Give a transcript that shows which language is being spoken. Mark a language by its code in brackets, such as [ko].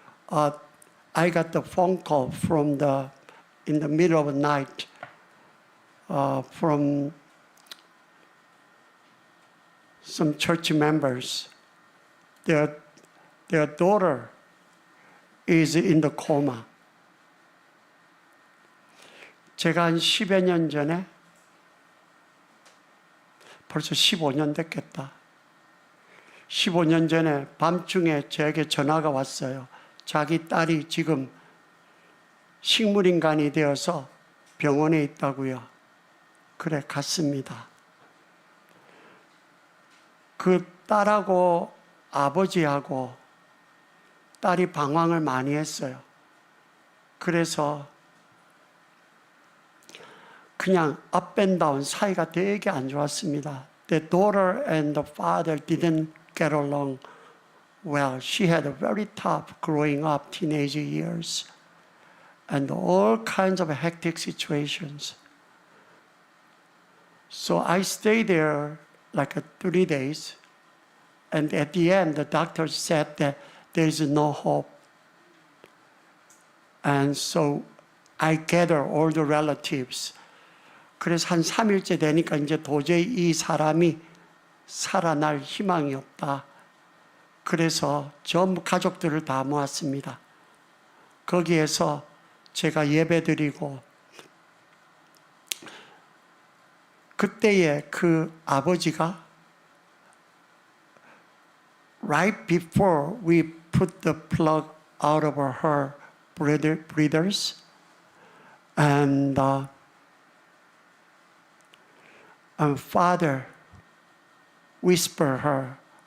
[en] I got the phone call in the middle of the night from some church members. Their daughter is in the coma. [ko] 제가 한 10여 년 전에 벌써 15년 됐겠다. 15년 전에 밤중에 저에게 전화가 왔어요. 자기 딸이 지금 식물인간이 되어서 병원에 있다고요. 그래, 갔습니다. 그 딸하고 아버지하고 딸이 방황을 많이 했어요. 그래서 그냥 up and down 사이가 되게 안 좋았습니다. [en] The daughter and the father didn't get along well. She had a very tough growing up teenage years and all kinds of hectic situations. So I stayed there like 3 days, and at the end the doctor said that there is no hope. And so I gathered all the relatives. [ko] 그래서 한 3일째 되니까 이제 도저히 이 사람이 살아날 희망이 없다. 그래서 전부 가족들을 다 모았습니다. [en] 거기에서 제가 예배드리고 그때에 그 아버지가 right before we put the plug out of her breathers and father whispered her